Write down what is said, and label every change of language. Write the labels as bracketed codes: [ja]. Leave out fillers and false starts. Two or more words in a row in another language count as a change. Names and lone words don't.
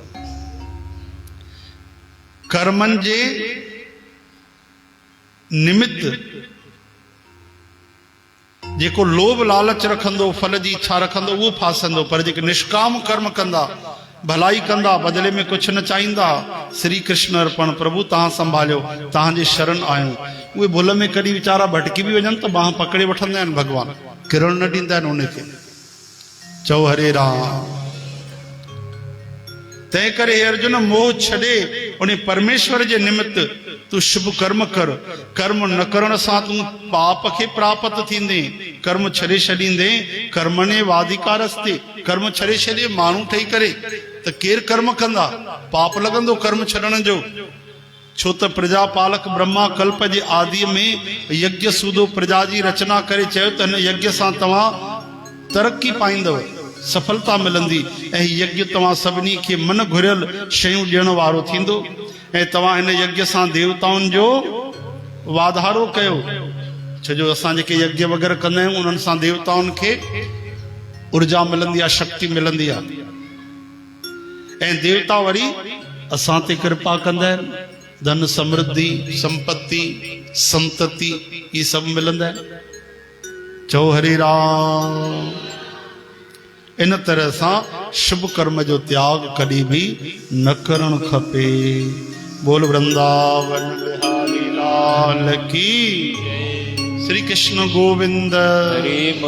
[sd] कर्मनि जे निमित्त जेको लोभ लालच रखंदो, फल जी इच्छा रखंदो, उहो फासंदो। पर जेके निष्काम कर्म कंदा, भलाई कंदा, बदले में कुझु न चाहींदा, श्री कृष्ण अर्पण, प्रभु तव्हां संभालियो, तव्हांजे शरण आहियूं, उहे भुल में कॾहिं वीचारा भटकी बि वञनि त बाह पकड़े वठंदा आहिनि भगवान, किरण न ॾींदा आहिनि उनखे। चओ हरे राम। तंहिं करे हे अर्जुन, मोह छॾे उन परमेश्वर जे निमित्त तूं शुभ कर्म कर। कर्म न करण सां तूं पाप खे प्राप्त थींदे। कर्म छॾे छॾींदे, [sa] कर्मणे वाधिकारस्ते। [sd] कर्म छॾे छॾे माण्हू ठही करे त केरु कर्म कंदा? पाप लॻंदो कर्म छॾण जो। छो त प्रजा पालक ब्रह्मा कल्प जे आदि में यज्ञ सूदो प्रजा जी रचना करे चयो त हिन यज्ञ सां तव्हां तरक्की पाईंदव, सफलता मिलंदी, ऐं यज्ञ तव्हां सभिनी खे मन घुरियल शयूं ॾियण वारो थींदो, ऐं तव्हां हिन यज्ञ सां देवताउनि जो वाधारो कयो। छो जो असां जेके यज्ञ वग़ैरह कंदा आहियूं, उन्हनि सां देवताउनि खे ऊर्जा मिलंदी आहे, शक्ति मिलंदी आहे, ऐं देवता वरी असां ते कृपा कंदा आहिनि। धन समृद्धि, संपत्ति, संतति, [hi] ये सब [sd] मिलंदा आहिनि। चओ हरे राम। इन तरह सां शुभ कर्म जो त्याग कॾहिं बि न करणु खपे। [hi] बोल वृंदावन बिहारी लाल की। श्री कृष्ण गोविंद।